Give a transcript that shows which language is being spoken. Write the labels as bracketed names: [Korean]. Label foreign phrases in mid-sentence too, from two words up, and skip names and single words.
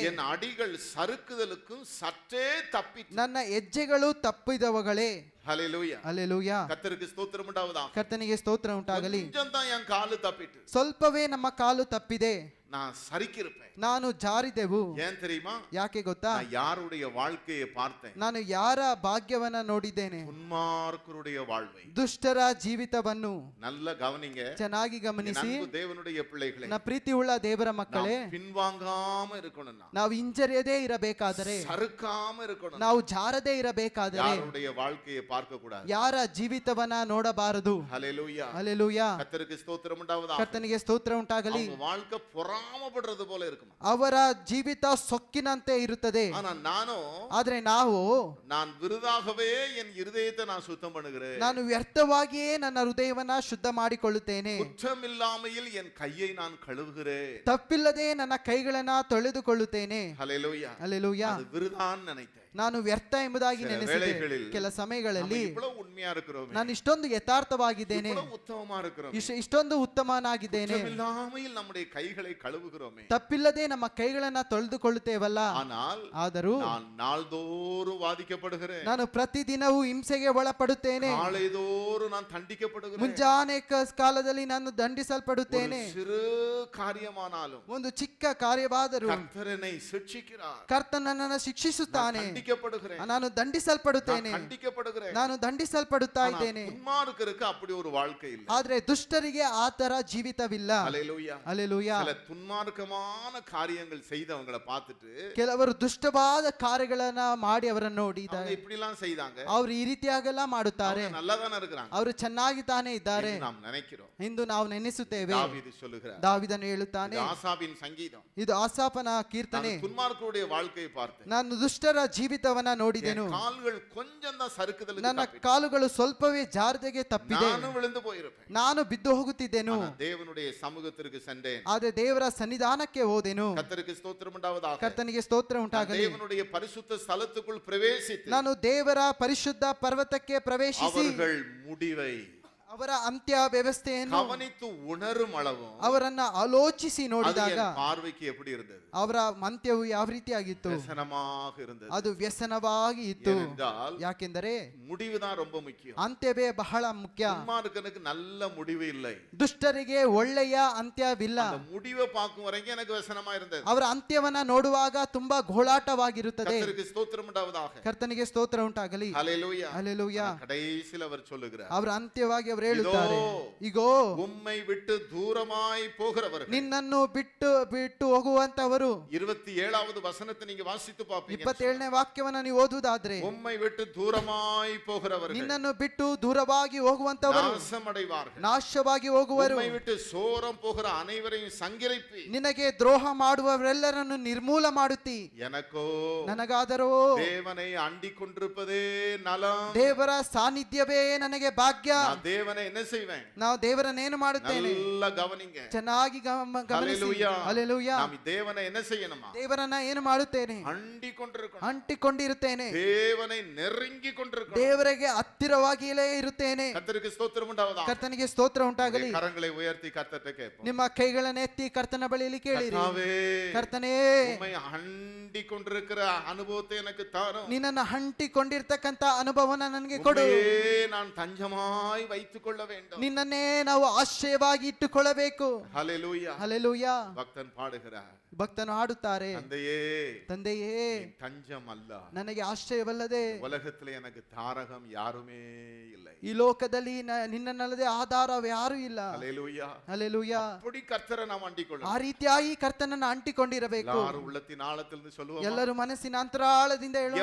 [Tamil] என் அடிகள் சறுக்குதலுக்கும் சற்றே தப்பிற்று. [Kannada] ನನ್ನ ಹೆಜ್ಜೆಗಳು ತಪ್ಪಿದವುಗಳೇ. [Tamil] ஹல்லேலூயா, [Kannada] ಹಲ್ಲೆಲೂಯಾ, [Tamil] கர்த்தருக்கு ஸ்தோத்திரம் உண்டாவதாக. [Kannada] ಕರ್ತನಿಗೆ ಸ್ತೋತ್ರ ಉಂಟಾಗಲಿ. [Tamil] கொஞ்சம் தான் என் காலு தப்பிட்டு, [Kannada] ಸ್ವಲ್ಪವೇ ನಮ್ಮ ಕಾಲು ತಪ್ಪಿದೆ, [Tamil] நான் சறுக்கிருப்பேன். [Kannada] ನಾನು ಜಾರಿದೆವು. [Tamil] ஏன் தெரியுமா? [Kannada] ಯಾಕೆ ಗೊತ್ತಾ? [Tamil] நான் யாருடைய வாழ்க்கையை பார்த்தேன்? [Kannada] ನಾನು ಯಾರ ಭಾಗ್ಯವನ್ನ ನೋಡಿದ್ದೇನೆ? [Tamil] துன்மார்க்கருடைய வாழ்வை. [Kannada] ದುಷ್ಟರ ಜೀವಿತವನ್ನು. [Tamil] நல்ல கவனிங்க, [Kannada] ಚೆನ್ನಾಗಿ ಗಮನಿಸಿ. [Tamil] அன்பு தேவனுடைய பிள்ளைகளே, [Kannada] ನನ್ನ ಪ್ರೀತಿ ಉಳ್ಳ ದೇವರ ಮಕ್ಕಳೇ, [Tamil] நாம் பின்வாங்காம இருக்கணும். [Kannada] ನಾವು ಹಿಂಜರಿಯದೇ ಇರಬೇಕಾದರೆ, [Tamil] சறுக்காம இருக்கணும். [Kannada] ನಾವು ಜಾರದೇ ಇರಬೇಕಾದರೆ [Tamil] யாருடைய வாழ்க்கையை பார்க்க கூடாது. [Kannada] ಯಾರ ಜೀವಿತವನ್ನ ನೋಡಬಾರದು. [Tamil] ஹல்லேலூயா, [Kannada] ಹಲ್ಲೆಲೂಯಾ, [Tamil] கர்த்தருக்கு ஸ்தோத்திரம் உண்டாவதாக. [Kannada] ಕರ್ತನಿಗೆ ಸ್ತೋತ್ರ ಉಂಟಾಗಲಿ. [Tamil] அவங்க வாழ்க்கை பொறாமப்படுறது போல இருக்கும். [Kannada] ಅವರ ಜೀವಿತ ಸೊಕ್ಕಿನಂತೆ ಇರುತ್ತದೆ. [Tamil] ஆனா நானும் [Kannada] ಆದ್ರೆ ನಾವು [Tamil] நான் விருதாகவே என் இருதயத்தை நான் சுத்தம் பண்ணுகிறேன். [Kannada] ನಾನು ವ್ಯರ್ಥವಾಗಿಯೇ ನನ್ನ ಹೃದಯವನ್ನ ಶುದ್ಧ ಮಾಡಿಕೊಳ್ಳುತ್ತೇನೆ. [Tamil] குற்றமில்லாமையில் என் கையை நான் கழுவுகிறேன். [Kannada] ತಪ್ಪಿಲ್ಲದೆ ನನ್ನ ಕೈಗಳನ್ನ ತೊಳೆದುಕೊಳ್ಳುತ್ತೇನೆ. [Tamil] ஹல்லேலூயா, [Kannada] ಹಲ್ಲೆಲೂಯಾ, [Tamil] அது விருதான் நினைத்தேன். [Kannada] ನಾನು ವ್ಯರ್ಥ ಎಂಬುದಾಗಿ [Tamil] சில [Kannada] ನೆನೆಸಿದೆ. [Tamil] ವೇಳೆகளில் [Kannada] ಕೆಲ ಸಮಯಗಳಲ್ಲಿ [Tamil] நம்ம இவ்வளவு உண்மையா இருக்கிறோம், [Kannada] ನಾನು ಇಷ್ಟೊಂದು ಯಥಾರ್ಥವಾಗಿದ್ದೇನೆ, [Tamil] இவ்வளவு உத்தமமா இருக்கிறோம், [Kannada] ಇಷ್ಟೊಂದು ಉತ್ತಮನಾಗಿದ್ದೇನೆ, [Tamil] குற்றமில்லாமையில் நம்முடைய கைகளை கழுவுகிறோமே. [Kannada] ತಪ್ಪಿಲ್ಲದೆ ನಮ್ಮ ಕೈಗಳನ್ನ ತೊಳೆದುಕೊಳ್ಳುತ್ತೇವಲ್ಲ. [Tamil] ஆனால் [Kannada] ಆದರೂ [Tamil] நான் நாள்தோறும் வாதிக்கப்படுகிறேன். [Kannada] ನಾನು ಪ್ರತಿದಿನವೂ ಹಿಂಸೆಗೆ ಒಳಪಡುತ್ತೇನೆ. [Tamil] நாளைதோறும் நான் தண்டிக்கப்படுகிறேன். [Kannada] ಮುಂಜಾನೆ ಕಾಲದಲ್ಲಿ ನಾನು ದಂಡಿಸಲ್ಪಡುತ್ತೇನೆ. [Tamil] ஒரு சிறு காரியமானாலும் [Kannada] ಒಂದು ಚಿಕ್ಕ ಕಾರ್ಯವಾದರೂ [Tamil] கர்த்தர் என்னை ಶಿಕ್ಷಿக்கிறார். [Kannada] ಕರ್ತನ ನನ್ನನ್ನು ಶಿಕ್ಷಿಸುತ್ತಾನೆ. [Tamil] தண்டிக்கப்படுகிறேன். [Kannada] ನಾನು ದಂಡಿಸಲ್ಪಡುತ್ತೇನೆ. [Tamil] நான் தண்டிக்கப்படுகிறேன். [Kannada] ನಾನು ದಂಡಿಸಲ್ಪಡುತ್ತಾ ಇದ್ದೇನೆ. [Tamil] துன்மார்க்கருக்கு அப்படி ஒரு வாழ்க்கை இல்லை. [Kannada] ಆದ್ರೆ ದುಷ್ಟರಿಗೆ ಆ ತರ ಜೀವಿತವಿಲ್ಲ. [Tamil] ஹல்லேலூயா, [Kannada] ಹಲ್ಲೆಲೂಯಾ. [Tamil] சில துன்மார்க்கமான காரியங்கள் செய்தவங்களை பார்த்துட்டு [Kannada] ಕೆಲವರು ದುಷ್ಟವಾದ ಕಾರ್ಯಗಳನ್ನ ಮಾಡಿ ಅವರನ್ನು [Tamil] அவங்க [Kannada] ನೋಡಿದ್ದಾರೆ. [Tamil] இப்படி எல்லாம் செய்தாங்க, [Kannada] ಅವರು ಈ ರೀತಿಯಾಗೆಲ್ಲ ಮಾಡುತ್ತಾರೆ. [Tamil] அவங்க நல்லா தானே இருக்கிறாங்க [Kannada] ಅವರು ಚೆನ್ನಾಗಿ ತಾನೇ ಇದ್ದಾರೆ [Tamil] என்று நாம் நினைக்கிறோம். [Kannada] ಎಂದು ನಾವು ನೆನೆಸುತ್ತೇವೆ. [Tamil] தாவீது சொல்லுகிறார், [Kannada] ದಾವಿದನು ಹೇಳುತ್ತಾನೆ, [Tamil] இது ஆசாபின் சங்கீதம். [Kannada] ಇದು ಆಸಾಫನ ಕೀರ್ತನೆ. [Tamil] நான் துன்மார்க்கருடைய வாழ்க்கையை பார்த்தேன். [Kannada] ನಾನು ದುಷ್ಟರ ಜೀವಿತವನ್ನ ನೋಡಿದೆನು. [Tamil] என் கால்கள் கொஞ்சம் தான் சறுக்குதலுக்கு [Kannada] ನನ್ನ [Tamil] தப்பிட்டு, [Kannada] ಕಾಲುಗಳು ಸ್ವಲ್ಪವೇ ಜಾರದೆಗೆ ತಪ್ಪಿದೆ. [Tamil] நானும் விழுந்து போயிருப்பேன். [Kannada] ನಾನು ಬಿದ್ದು ಹೋಗುತ್ತಿದ್ದೆನು. [Tamil] ஆனா தேவனுடைய சமூகத்திற்கு சென்றேன். [Kannada] ಆದ್ರೆ ದೇವರ ಸನ್ನಿಧಾನಕ್ಕೆ ಹೋದೆನು. [Tamil] கர்த்தருக்கு ஸ்தோத்திரம் உண்டாவதாக. [Kannada] ಕರ್ತನಿಗೆ ಸ್ತೋತ್ರ [Tamil] நான் [Kannada] ಉಂಟಾಗಲಿ. [Tamil] தேவனுடைய பரிசுத்த ஸ்தலத்துக்குள் பிரவேசித்து [Kannada] ನಾನು ದೇವರ ಪರಿಶುದ್ಧ ಪರ್ವತಕ್ಕೆ ಪ್ರವೇಶಿಸಿ [Tamil] அவர்கள் முடிவை [Kannada] ಅವರ ಅಂತ್ಯ ವ್ಯವಸ್ಥೆಯನ್ನು [Tamil] கவனித்து உணரும் அளவும் [Kannada] ಅವರನ್ನ ಆಲೋಚಿಸಿ [Tamil] அது [Kannada] ನೋಡಿದಾಗ [Tamil] என் பார்வைக்கு எப்படி இருந்தது? [Kannada] ಅವರ ಅಂತ್ಯವು ಯಾವ ರೀತಿಯಾಗಿತ್ತು? [Tamil] ವ್ಯಸನமாக இருந்தது. [Kannada] ಅದು ವ್ಯಸನವಾಗಿ ಇತ್ತು. [Tamil] ஏனென்றால் [Kannada] ಯಾಕೆಂದರೆ [Tamil] முடிவுதான் ரொம்ப முக்கியம். [Kannada] ಅಂತ್ಯವೇ ಬಹಳ ಮುಖ್ಯ. [Tamil] துன்மார்க்கனுக்கு நல்ல முடிவு இல்லை. [Kannada] ದುಷ್ಟರಿಗೆ ಒಳ್ಳೆಯ ಅಂತ್ಯವಿಲ್ಲ. [Tamil] அந்த முடிவை பார்க்கும் வரைக்கும் எனக்கு ವ್ಯಸனமா இருந்தது. [Kannada] ಅವರ ಅಂತ್ಯವನ್ನ ನೋಡುವಾಗ ತುಂಬಾ ಘೋಳಾಟವಾಗಿರುತ್ತದೆ. [Tamil] கர்த்தருக்கு ஸ்தோத்திரம் உண்டாவதாக. [Kannada] ಕರ್ತನಿಗೆ ಸ್ತೋತ್ರ ಉಂಟಾಗಲಿ. [Tamil] ஹல்லேலூயா. [Kannada] ಹಲ್ಲೆಲೂಯಾ. [Tamil] கடைசியில் அவர் சொல்லுகிறார், [Kannada] ಅವರ ಅಂತ್ಯವಾಗಿ ಅವರು ಹೇಳುತ್ತಾರೆ, ಇಗೋ [Tamil] உம்மை விட்டு தூரமாய் போகிறவர்கள். [Kannada] ನಿನ್ನನ್ನು ಬಿಟ್ಟು ಬಿಟ್ಟು ಹೋಗುವಂತವರು. [Tamil] 27வது வசனத்தை நீங்க வாசித்து பாப்பீங்க. [Kannada] 27ನೇ ವಾಕ್ಯವನ್ನ ನೀವು ಓದುವುದಾದ್ರೆ, [Tamil] உம்மை விட்டு தூரமாய் போகிறவர்கள் [Kannada] ನಿನ್ನನ್ನು ಬಿಟ್ಟು ದೂರವಾಗಿ ಹೋಗುವಂತವರು [Tamil] நாசமடைவார்கள். [Kannada] ನಾಶವಾಗಿ ಹೋಗುವರು. [Tamil] உம்மை விட்டு சோரம் போகிற அனைவரையும் சங்கிரைப்பி. [Kannada] ನಿನಗೆ ದ್ರೋಹ ಮಾಡುವವರೆಲ್ಲರನ್ನು ನಿರ್ಮೂಲ ಮಾಡುತ್ತಿ. [Tamil] எனக்கோ [Kannada] ನನಗಾದರೂ [Tamil] தேவனை அண்டிக் கொண்டிருப்பதே நலம். [Kannada] ದೇವರ ಸಾನ್ನಿಧ್ಯವೇ ನನಗೆ ಭಾಗ್ಯ. [Tamil] நான் தேவனை என்ன செய்வேன்? [Kannada] ನಾವು ದೇವರನ್ನೇನು ಮಾಡುತ್ತೇನೆ? [Tamil] நல்லா கவனிங்க. [Kannada] ಚೆನ್ನಾಗಿ ಗಮನಿಸಿ. [Tamil] ஹல்லேலூயா. [Kannada] ಹಲ್ಲೆಲೂಯಾ. [Tamil] நாம் தேவனை என்ன செய்யணுமா? [Kannada] ದೇವರನ್ನ ಏನು ಮಾಡುತ್ತೇನೆ? [Tamil] அண்டிக் கொண்டிருக்கணும். [Kannada] ಅಂಟಿಕೊಂಡಿರುತ್ತೇನೆ. [Tamil] தேவனை நெருங்கி கொண்டிருக்கணும். [Kannada] ದೇವರಿಗೆ ಹತ್ತಿರವಾಗಿಯೇ ಇರುತ್ತೇನೆ. [Tamil] கர்த்தருக்கு ஸ்தோத்திரம் உண்டாவதாக. [Kannada] ಕರ್ತನಿಗೆ ಸ್ತೋತ್ರ ಉಂಟಾಗಲಿ. [Tamil] கரங்களை உயர்த்தி கர்த்தர்ட்ட கேட்போம். [Kannada] ನಿಮ್ಮ ಕೈಗಳನ್ನು ಎತ್ತಿ ಕರ್ತನ ಬಳಿಯಲ್ಲಿ ಕೇಳಿರಿ. [Tamil] கர்த்தாவே, [Kannada] ಕರ್ತನೇ, [Tamil] உம்மை அண்டிக் கொண்டிருக்கிற அனுபவத்தை எனக்கு தாரும். [Kannada] ನಿನ್ನನ್ನು ಅಂಟಿಕೊಂಡಿರ್ತಕ್ಕಂತ ಅನುಭವನ ನನಗೆ ಕೊಡು. [Tamil] உம்மையே நான் தஞ்சமாய் வைத்துக் கொள்ள வேண்டும். [Kannada] ನಿನ್ನನ್ನೇ ನಾವು ಆಶ್ರಯವಾಗಿ ಇಟ್ಟುಕೊಳ್ಳಬೇಕು. [Tamil] ஹல்லேலூயா. [Kannada] ಹಲ್ಲೆಲೂಯಾ. [Tamil] பக்தன் பாடுகிறார், [Kannada] ಭಕ್ತನು ಹಾಡುತ್ತಾರೆ, [Tamil] தந்தையே, [Kannada] ತಂದೆಯೇ, [Tamil] நீ தஞ்சம் அல்ல. [Kannada] ನನಗೆ ಆಶ್ರಯವಲ್ಲದೆ [Tamil] உலகத்துல எனக்கு தாரகம் யாருமே இல்லை. [Kannada] ಈ ಲೋಕದಲ್ಲಿ ನಿನ್ನನ್ನಲ್ಲದೆ ಆಧಾರ ಯಾರು ಇಲ್ಲ. [Tamil] ஹல்லேலூயா. [Kannada] ಹಲ್ಲೆಲೂಯಾ. [Tamil] அப்படி கர்த்தரை நாம் அண்டிக் [Kannada] ಆ [Tamil] கொள்ளணும். [Kannada] ರೀತಿಯಾಗಿ ಕರ್ತನನ್ನ ಅಂಟಿಕೊಂಡಿರಬೇಕು. [Tamil] எல்லாரும் உள்ளத்தின் ஆழத்திலிருந்து சொல்லுவோம். [Kannada] ಎಲ್ಲರೂ ಮನಸ್ಸಿನ ಅಂತರಾಳದಿಂದ ಹೇಳೋಣ.